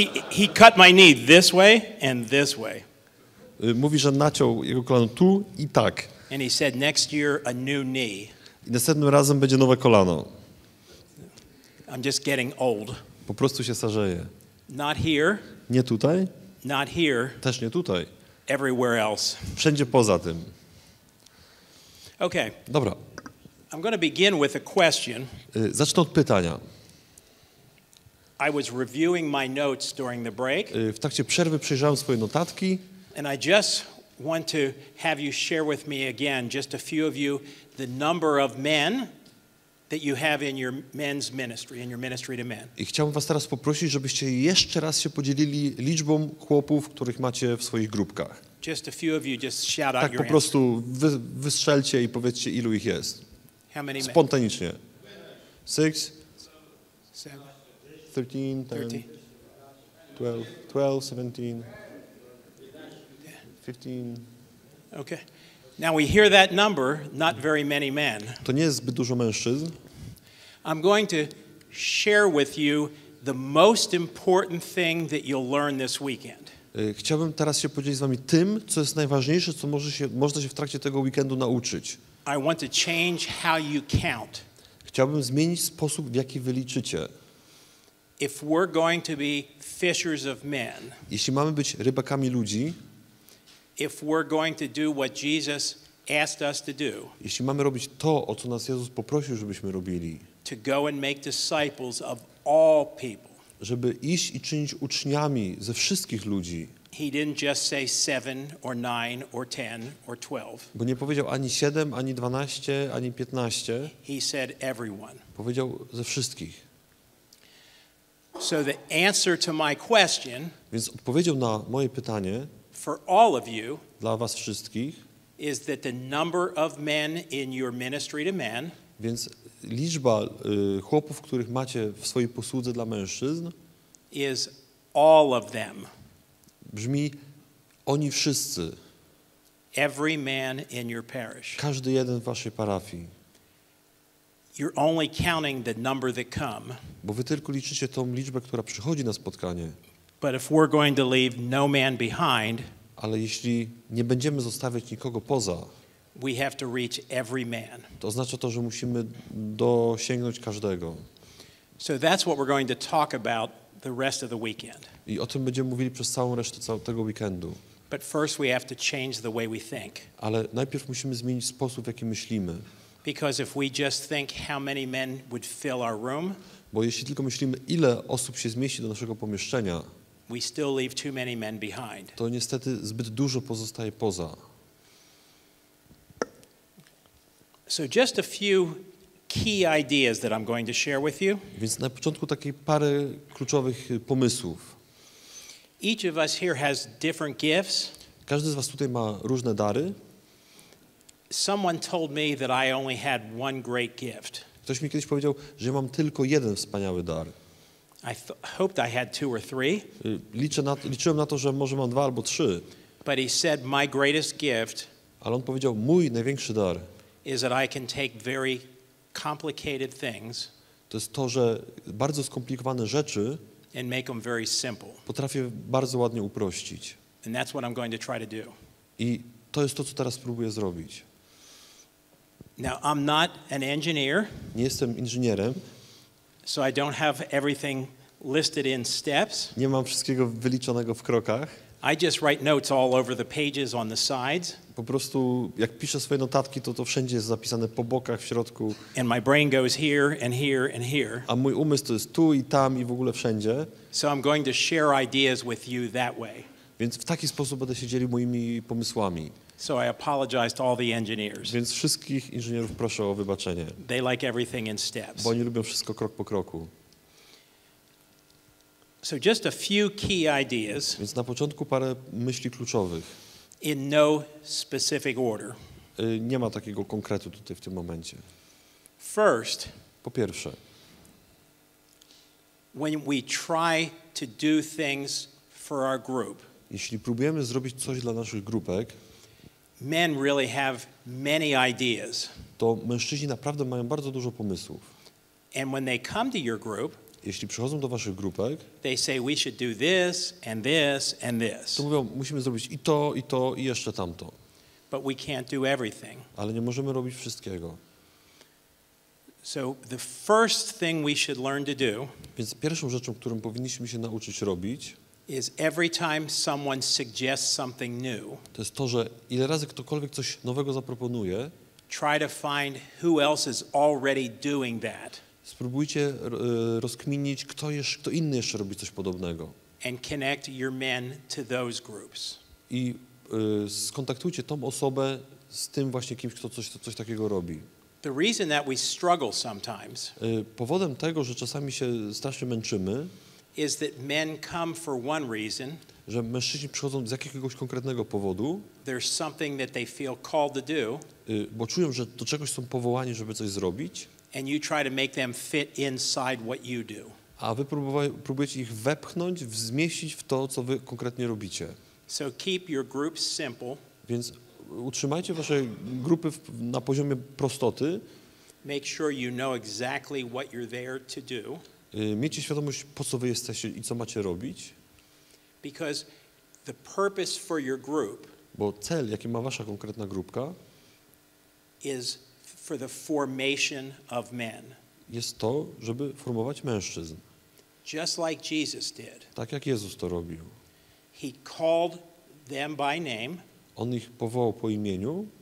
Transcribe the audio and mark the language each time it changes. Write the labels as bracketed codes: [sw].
[en] He cut my knee this way and this way. [pl] Mówi, że naciął jego kolano tu i tak. [en] And he said next year a new knee. [pl] I następnym razem będzie nowe kolano. [en] I'm just getting old. [pl] Po prostu się starzeje. [en] Not here. [pl] Nie tutaj. [en] Not here. [pl] Też nie tutaj. [en] Everywhere else. [pl] Wszędzie poza tym. [en] Okay. [pl] Dobra. [en] I'm going to begin with a question. [pl] Zacznę od pytania. [en] I was reviewing my notes during the break. [pl] W trakcie przerwy przejrzałem swoje notatki. [en] And I just want to have you share with me again, just a few of you, the number of men that you have in your men's ministry, in your ministry to men. [pl] I chciałbym was teraz poprosić, żebyście jeszcze raz się podzielili liczbą chłopów, których macie w swoich grupkach. [en] Just a few of you, just shout out [pl] Tak [en] your [pl] po prostu wystrzelcie i powiedzcie, ilu ich jest. [en] How many men? [pl] Spontanicznie. 6, 7, 13, 10, 13. 12, 17, 15. [en] Okay. Now we hear that number, not very many men. [pl] To nie jest zbyt dużo mężczyzn. [en] I'm going to share with you the most important thing that you'll learn this weekend. [pl] Chciałbym teraz się podzielić z wami tym, co jest najważniejsze, co można się w trakcie tego weekendu nauczyć. [en] I want to change how you count. [pl] Chciałbym zmienić sposób, w jaki wy liczycie. [en] If we're going to be fishers of men, [pl] Jeśli mamy być rybakami ludzi, [en] if we're going to do what Jesus asked us to do, [pl] jeśli mamy robić to, o co nas Jezus poprosił, żebyśmy robili, [en] to go and make disciples of all people. [pl] żeby iść i czynić uczniami ze wszystkich ludzi. [en] He didn't just say 7 or 9 or 10 or 12. [pl] Bo nie powiedział ani 7, ani 12, ani 15. [en] He said everyone. [pl] Powiedział ze wszystkich. [en] So the answer to my question, [pl] Więc odpowiedział na moje pytanie [en] for all of you, [pl] dla was wszystkich, [en] is that the number of men in your ministry to men [pl] więc liczba chłopów, których macie w swojej posłudze dla mężczyzn, [en] is all of them. [pl] brzmi oni wszyscy. [en] Every man in your parish. [pl] Każdy jeden w waszej parafii. [en] You're only counting the number that come. [pl] Bo wy tylko liczycie tą liczbę, która przychodzi na spotkanie. [en] But if we're going to leave no man behind, [pl] Ale jeśli nie będziemy zostawiać nikogo poza, [en] we have to reach every man. [pl] to oznacza to, że musimy dosięgnąć każdego. [en] So that's what we're going to talk about the rest of the weekend. [pl] I o tym będziemy mówili przez całą resztę tego weekendu. [en] But first we have to change the way we think. [pl] Ale najpierw musimy zmienić sposób, w jaki myślimy. [en] Because if we just think how many men would fill our room, [pl] Bo jeśli tylko myślimy, ile osób się zmieści do naszego pomieszczenia, [en] we still leave too many men behind. [pl] to niestety zbyt dużo pozostaje poza. [en] So just a few key ideas that I'm going to share with you. [pl] Więc na początku takiej parę kluczowych pomysłów. [en] Each of us here has different gifts. [pl] Każdy z was tutaj ma różne dary. [en] Someone told me that I only had one great gift. [pl] Ktoś mi kiedyś powiedział, że ja mam tylko jeden wspaniały dar. [en] I hoped I had 2 or 3. [pl] Liczyłem na to, że może mam 2 albo 3. [en] But he said my greatest gift [pl] Ale on powiedział, mój największy dar [en] is that I can take very complicated things [pl] to jest to, że bardzo skomplikowane rzeczy [en] and make them very simple. [pl] potrafię bardzo ładnie uprościć. [en] And that's what I'm going to try to do. [pl] I to jest to, co teraz próbuję zrobić. [en] Now, I'm not an engineer, [pl] Nie jestem inżynierem, [en] so I don't have everything listed in steps. [pl] nie mam wszystkiego wyliczonego w krokach. [en] I just write notes all over the pages on the sides, [pl] Po prostu jak piszę swoje notatki, to wszędzie jest zapisane po bokach, w środku, [en] and my brain goes here and here and here. [pl] a mój umysł to jest tu i tam i w ogóle wszędzie. [en] So I'm going to share ideas with you that way. [pl] Więc w taki sposób będę się dzielił moimi pomysłami. [en] So I apologize to all the engineers. [pl] Więc wszystkich inżynierów proszę o wybaczenie, [en] They like everything in steps. [pl] bo oni lubią wszystko krok po kroku. [en] So just a few key ideas [pl] Więc na początku parę myśli kluczowych. [en] in no specific order. [pl] Nie ma takiego konkretu tutaj w tym momencie. [en] First, [pl] Po pierwsze, [en] when we try to do things for our group, [pl] jeśli próbujemy zrobić coś dla naszych grupek, [en] men really have many ideas. [pl] to mężczyźni naprawdę mają bardzo dużo pomysłów. [en] And when they come to your group, [pl] Jeśli przychodzą do waszych grupek, [en] they say we should do this and this and this. [pl] to mówią, musimy zrobić i to i jeszcze tamto. [en] But we can't do everything. [pl] Ale nie możemy robić wszystkiego. [en] So the first thing we should learn to do [pl] Więc pierwszą rzeczą, którą powinniśmy się nauczyć robić, [en] is every time someone suggests something new, [pl] to jest to, że ile razy ktokolwiek coś nowego zaproponuje, [en] try to find who else is already doing that [pl] spróbujcie rozkminić, kto inny jeszcze robi coś podobnego. [en] and connect your men to those groups. [pl] I skontaktujcie tą osobę z tym właśnie kimś, kto coś takiego robi. [en] The reason that we struggle sometimes [pl] Powodem tego, że czasami się strasznie męczymy, [en] is that men come for one reason. [pl] że mężczyźni przychodzą z jakiegoś konkretnego powodu, [en] There's something that they feel called to do, [pl] bo czują, że do czegoś są powołani, żeby coś zrobić, [en] and you try to make them fit inside what you do. [pl] a wy próbujecie ich wepchnąć, zmieścić w to, co wy konkretnie robicie. [en] So keep your groups simple. [pl] Więc utrzymajcie wasze grupy na poziomie prostoty, [en] Make sure you know exactly what you're there to do, [pl] miejcie świadomość, po co wy jesteście i co macie robić, [en] because the purpose for your group [pl] bo cel, jaki ma wasza konkretna grupka, [en] is for the formation of men. [pl] jest to, żeby formować mężczyzn. [en] Just like Jesus did. [pl] Tak jak Jezus to robił. [en] He called them by name, [pl] On ich powołał po imieniu,